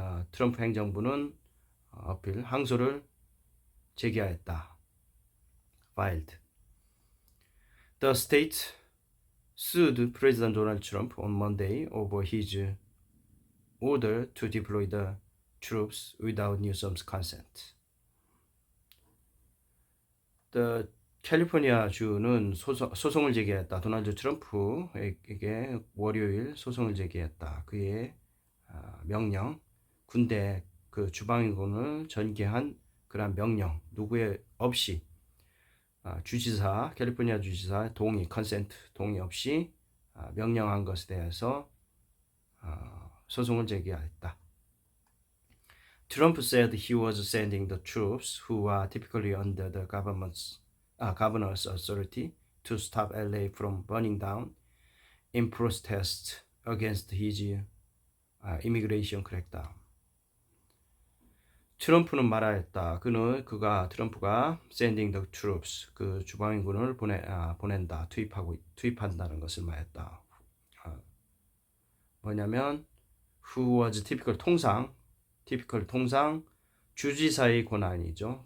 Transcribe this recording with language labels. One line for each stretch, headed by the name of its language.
Korean: 트럼프 행정부는 항소를 제기하였다.
English: filed. The state sued President Donald Trump on Monday over his order to deploy the troops without Newsom's consent.
Korean: The 캘리포니아 주는 소송을 제기했다. 도널드 트럼프에게 월요일 소송을 제기했다. 그의 명령, 군대 그 주방위군을 전개한 그런 명령, 누구의 없이 캘리포니아 주지사 동의, 컨센트 동의 없이 명령한 것에 대해서 소송을 제기했다.
English: Trump said he was sending the troops who are typically under the governor's authority to stop LA from burning down in protest against his immigration crackdown.
Korean: 트럼프는 말하였다. 트럼프가
English: sending the troops,
Korean: 그 주방위군을 보낸다, 투입한다는 것을 말했다. 뭐냐면
English: who was typical
Korean: 통상 주지사의 권한이죠.